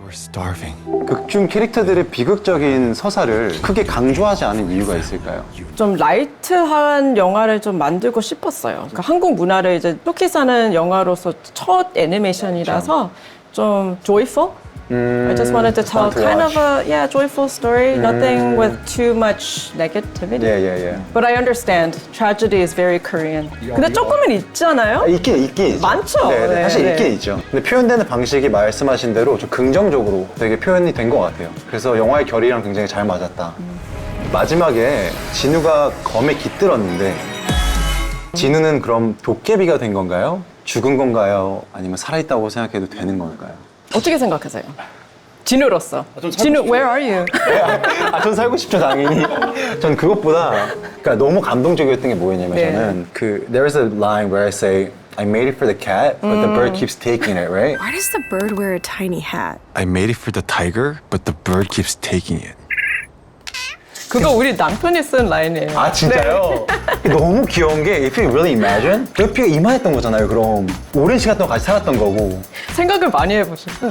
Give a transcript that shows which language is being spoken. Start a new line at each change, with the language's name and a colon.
English: We're starving.
Korean: 극중 캐릭터들의 비극적인 서사를 크게 강조하지 않은 이유가 있을까요? 좀 라이트한 영화를 좀 만들고 싶었어요. 그러니까 한국 문화를 이제 쇼케이스하는 영화로서 첫 애니메이션이라서 좀 joyful.
English: I just wanted to tell fun to kind watch. of a joyful story, nothing with too much negativity.
Korean: 예.
English: But I understand tragedy is very Korean.
Korean: 근데 조금은 있잖아요. 있긴 있죠. 많죠. 네, 네, 사실 네. 있긴 있죠. 근데 표현되는 방식이 말씀하신 대로 좀 긍정적으로 되게 표현이 된 것 같아요. 그래서 영화의 결이랑 굉장히 잘 맞았다. 마지막에 진우가 검에 깃들었는데 진우는 그럼 도깨비가 된 건가요? 죽은 건가요? 아니면 살아있다고 생각해도 되는 건가요? 어떻게 생각하세요? 진우로서. 진우,
English: where are you?
Korean: 전 살고 싶죠, 당연히. 전 그것보다 그러니까 너무 감동적이었던 게 뭐였냐면 네. 저는
English: there's a line where I say I made it for the cat, but the bird keeps taking it, right? Why does the bird wear a tiny hat? I made it for the tiger, but the bird keeps taking it.
Korean: 그거 우리 남편이 쓴 라인이에요. 아 진짜요? 네. 너무 귀여운 게
English: If you really imagine
Korean: 도피가 이만했던 거잖아요. 그럼 오랜 시간 동안 같이 살았던 거고. 생각을 많이 해보셨어요.